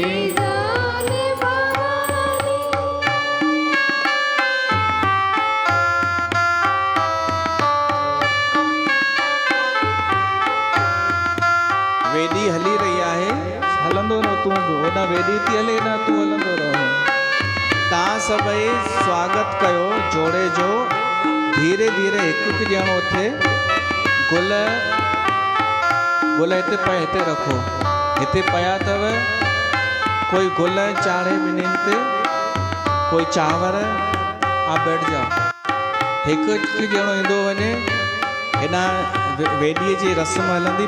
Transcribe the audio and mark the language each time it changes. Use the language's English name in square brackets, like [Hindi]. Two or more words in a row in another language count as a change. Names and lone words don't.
[Sindhi] वेदी हली रही है, हलंदो न तू ओॾा वेदी थी हले न तू हलंदो रहो। तव्हां सभई स्वागत कयो जोड़े जो, धीरे धीरे हिकु हिकु ॼणो थे। गुल गुल हिते पए, हिते रखो, हिते पया अथव। कोई गुल चाढ़े ॿिन्हिनि ते, कोई चांवर। [Hindi] आप बैठ जाओ। [Sindhi] हिकु हिकु ॼणो ईंदो वञे, हिन वेदीअ जी रस्म हलंदी।